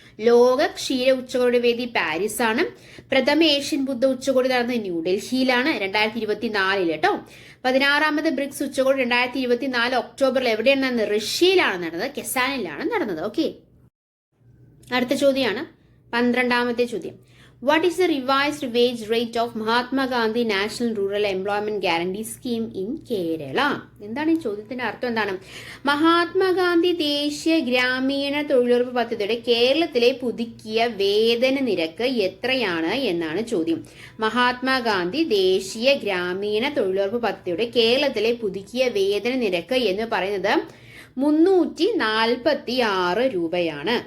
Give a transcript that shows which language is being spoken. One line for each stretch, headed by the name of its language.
Malayalam: ലോക ക്ഷീര ഉച്ചകോടിയുടെ വേദി പാരീസ് ആണ്. പ്രഥമ ഏഷ്യൻ ബുദ്ധ ഉച്ചകോടി നടന്നത് ന്യൂഡൽഹിയിലാണ് 2024 കേട്ടോ. 16ാമത് ബ്രിക്സ് ഉച്ചകോടി 2024 ഒക്ടോബറിൽ എവിടെയാണ് നടന്നത്? റഷ്യയിലാണ് നടന്നത്, കെസാനിലാണ് നടന്നത്. ഓക്കെ, അടുത്ത ചോദ്യമാണ് 12ാമത്തെ ചോദ്യം.
English: What is the revised wage rate of Mahatma Gandhi National Rural Employment Guarantee Scheme in Kerala?
Malayalam: എന്താണ് ഈ ചോദ്യത്തിന്റെ അർത്ഥം? എന്താണ്? മഹാത്മാഗാന്ധി ദേശീയ ഗ്രാമീണ തൊഴിലുറപ്പ് പദ്ധതിയുടെ കേരളത്തിലെ പുതുക്കിയ വേതന നിരക്ക് എത്രയാണ് എന്നാണ് ചോദ്യം. മഹാത്മാഗാന്ധി ദേശീയ ഗ്രാമീണ തൊഴിലുറപ്പ് പദ്ധതിയുടെ കേരളത്തിലെ പുതുക്കിയ വേതന നിരക്ക് എന്ന് പറയുന്നത് 346 രൂപയാണ്.